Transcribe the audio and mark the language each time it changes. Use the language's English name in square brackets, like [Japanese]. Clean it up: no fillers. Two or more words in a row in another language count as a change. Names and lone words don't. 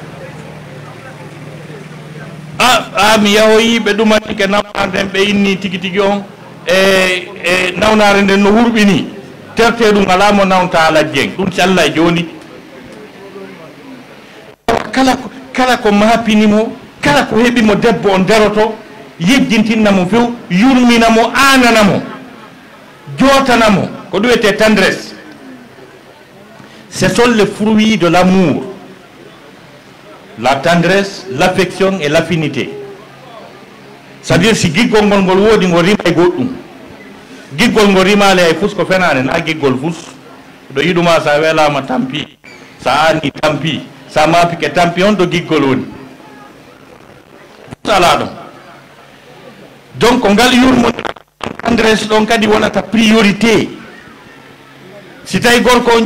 [Fula] mi yahoyi ɓe ɗumani ke nawnaren ɓe inni tigi tigi on e nawnare nden no hurɓini terte ɗum ala mo nawnta ala jeng ɗum si Allah e joni kala ko mapinimo kala ko heɓimo debbo on daroto yejjintinnamo few yurminamo ananamo jotanamo ko ɗum wiyete [French] tendresse ce sont les fruits de l'amour, la tendresse, l'affection et l'affinité. [Fula] C'est-à-dire si giggol ngol ngol wodi ngol rima e goɗɗum giggol ngol rimale ay fus ko fenane na giggol fus ɗo yiɗuma sa welama tampi sa ani tampi sa mapike tampi on ɗo giggol woni ala ɗon donc ko ngal yurmo tendresse ɗon kadi wonata priorité si tawi gorko on